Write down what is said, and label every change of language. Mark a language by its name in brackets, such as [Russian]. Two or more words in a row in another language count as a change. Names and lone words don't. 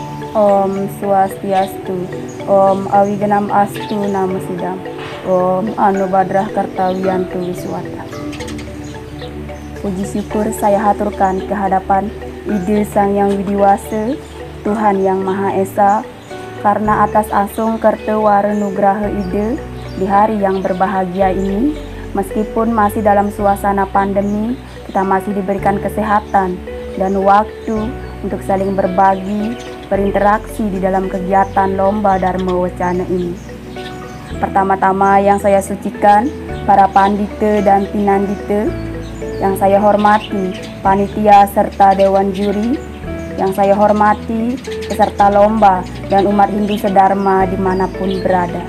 [Sanskrit] Om Swastiastu, Om Awigenam Astu Nama Sidam, Om Anubadrah Kartawiyantu Wiswata. [Indonesian] Puji syukur saya haturkan kehadapan Ide Sang Yang Widiwasa, Tuhan Yang Maha Esa, karena atas asung kertewara nugraha Ide di hari yang berbahagia ini, meskipun masih dalam suasana pandemi, kita masih diberikan kesehatan dan waktu untuk saling berbagi, berinteraksi di dalam kegiatan Lomba Dharma Wacana ini. Pertama-tama yang saya sucikan para pandita dan pinandita, yang saya hormati panitia serta dewan juri, yang saya hormati peserta lomba dan umat Hindu sedharma dimanapun berada.